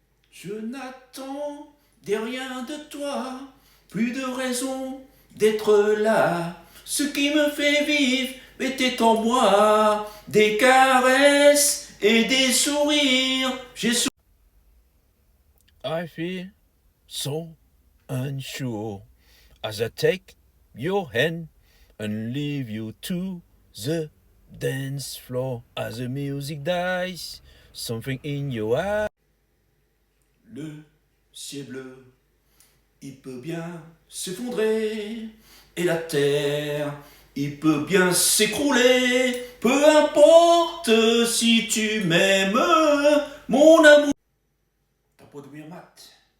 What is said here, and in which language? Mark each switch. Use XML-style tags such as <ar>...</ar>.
<fr>Je n'attends rien de toi. Plus de raison d'être là. Ce qui me fait vivre était en moi, des caresses et des sourires.</fr> <en>I feel so unsure as I take your hand and leave you to the dance floor as the music dies. Something in your eyes.</en> <fr>Le ciel bleu, il peut bien s'effondrer, et la terre, il peut bien s'écrouler. Peu importe si tu m'aimes, mon amour. Ta peau devient mate.</fr>